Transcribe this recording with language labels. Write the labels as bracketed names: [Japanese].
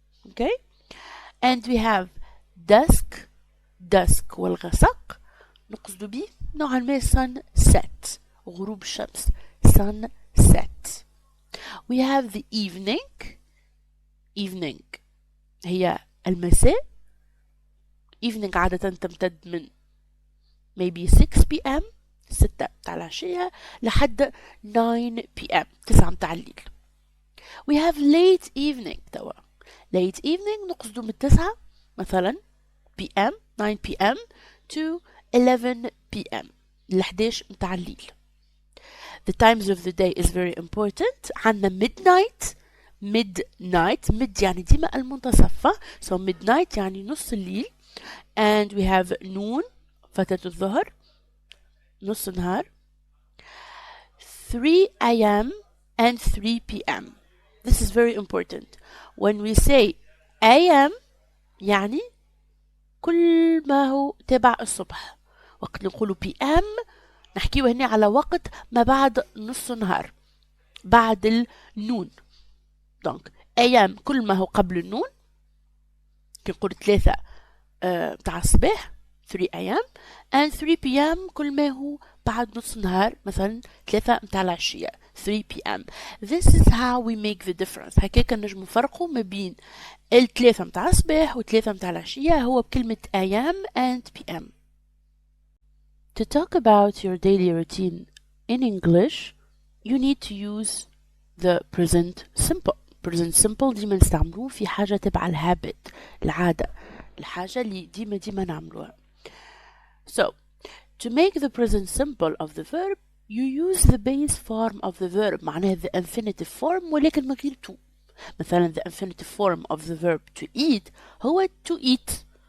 [English] okay? and we have dusk. [Arabic] dusk والغسق نقصد به نوعا ما sunset غروب الشمس. [English] sunset. we have the evening. [Arabic] evening هي المساء. evening عادة تمتد من maybe 6 p.m. 6 متاع العشية لحد 9 p.m. 9 متاع الليل. [English] we have late evening توا. late evening [Arabic] نقصد من 9 مثلا [English] p.m. 9 p.m. to 11 p.m. [Arabic] ل 11 متاع الليل. [English] The times of the day is very important. عندنا midnight. midnight. [Arabic] mid يعني ديما المنتصف. so midnight يعني نص الليل. [English] and we have noon [Arabic] فترة الظهر نص النهار. [English] 3 a.m. and 3 p.m. This is very important. When we say [Arabic] a.m. يعني كل ما هو تبع الصبح. وقت نقول p.m. نحكيه هنا على وقت ما بعد نص النهار بعد النون. donc a.m. كل ما هو قبل النون. كي نقول 3 متاع الصباح 3 a.m. [English] and 3 p.m. [Arabic] كل ما هو بعد نص النهار مثلا 3 متاع العشية 3 p.m. [English] This is how we make the difference. [Arabic] هكاك نجم نفرقوا ما بين الثلاثة متاع الصباح وثلاثة متاع العشية هو بكلمة a.m. [English] and p.m. To talk about your daily routine in English, you need to use the present simple. [Arabic] present simple ديما نستعملوه في حاجة تبع الهابت العادة الحاجة اللي ديما نعملوها. [English] So, to make the present simple of the verb, you use the base form of the verb. معناها the infinitive form [Arabic] ولكن من غير [English] to. مثلا the infinitive form of the verb to eat هو to eat.